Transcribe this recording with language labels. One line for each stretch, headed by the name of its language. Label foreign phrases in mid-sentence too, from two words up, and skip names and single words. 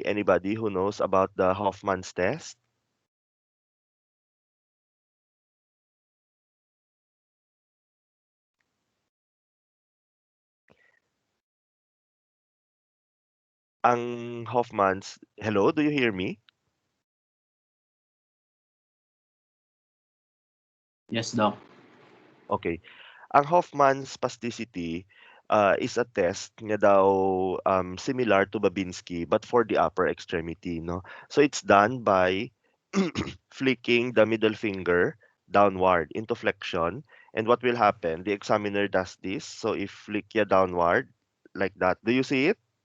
English: Anybody who knows about the Hoffman's test? Ang Hoffman's, hello, do you hear me? Yes, Doc. Okay. Ang Hoffman's spasticity is a test
Hiligaynon: nga daw
English: similar to Babinski but for the upper extremity, no? So it's done by flicking the middle finger downward into flexion. And what will happen? The examiner does this. So if flick ya downward like that, do you see it?